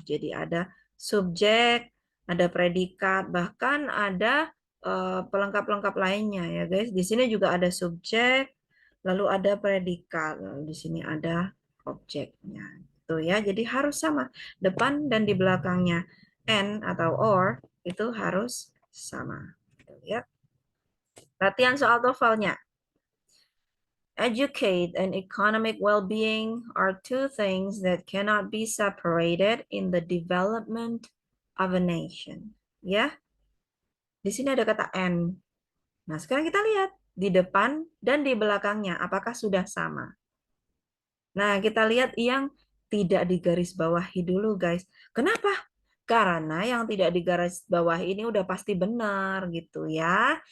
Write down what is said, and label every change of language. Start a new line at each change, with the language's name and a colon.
Indonesian: Jadi ada subjek, ada predikat, bahkan ada pelengkap-pelengkap lainnya ya guys. Di sini juga ada subjek, lalu ada predikat, lalu di sini ada objeknya. Tuh ya, jadi harus sama. Depan dan di belakangnya N atau or itu harus sama. Ya. Latihan soal TOEFL-nya.
English: Educate and economic well-being are two things that cannot be separated in the development of a nation.
Indonesian: Ya, di sini ada kata and. Nah, sekarang kita lihat di depan dan di belakangnya apakah sudah sama. Nah, kita lihat yang tidak digarisbawahi dulu, guys. Kenapa? Karena yang tidak digarisbawahi ini udah pasti benar gitu ya.